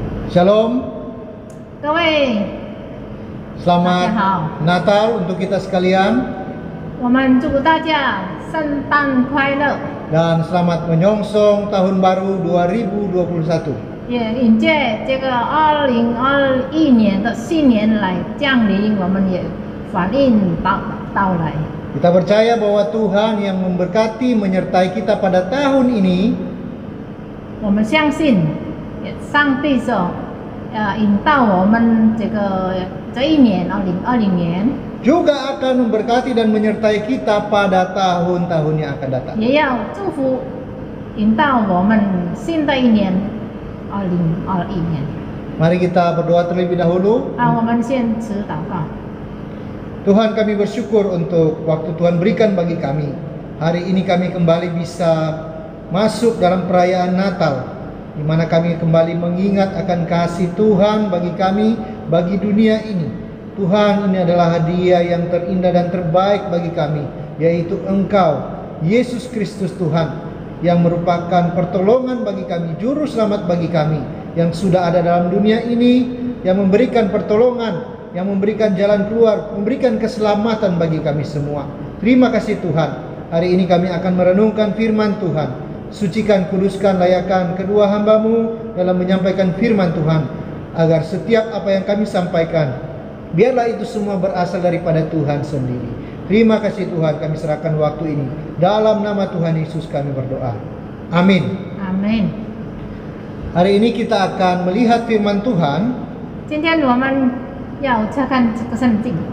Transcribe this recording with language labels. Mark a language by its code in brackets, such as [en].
[id] Shalom. [zh] 各位， [id] Selamat [zh] 大家好。 [id] Natal untuk kita sekalian [zh] 我们祝大家圣诞快乐， [id] dan selamat menyongsong tahun baru 2021. [zh] 也迎接这个2021年的新年来降临，我们也反应到来。 [id] Kita percaya bahwa Tuhan yang memberkati menyertai kita pada tahun ini [zh] 我们相信，上帝说，引导我们这一年2020年， [id] juga akan memberkati dan menyertai kita pada tahun-tahun yang akan datang. [zh] 也要祝福引导我们新的一年2021年。 [id] Mari kita berdoa terlebih dahulu. [zh] 我们先持祷告。 [id] Tuhan, kami bersyukur untuk waktu Tuhan berikan bagi kami. Hari ini kami kembali bisa masuk dalam perayaan Natal, di mana kami kembali mengingat akan kasih Tuhan bagi kami, bagi dunia ini. Tuhan, ini adalah hadiah yang terindah dan terbaik bagi kami, yaitu Engkau, Yesus Kristus Tuhan, yang merupakan pertolongan bagi kami, juru selamat bagi kami, yang sudah ada dalam dunia ini, yang memberikan pertolongan, yang memberikan jalan keluar, memberikan keselamatan bagi kami semua. Terima kasih Tuhan. Hari ini kami akan merenungkan firman Tuhan. Sucikan, kuduskan, layakkan kedua hamba-Mu dalam menyampaikan firman Tuhan, agar setiap apa yang kami sampaikan, biarlah itu semua berasal daripada Tuhan sendiri. Terima kasih Tuhan, kami serahkan waktu ini. Dalam nama Tuhan Yesus kami berdoa. Amin. Amin。 Hari ini kita akan melihat firman Tuhan [zh] 今天我们要查看这个圣经，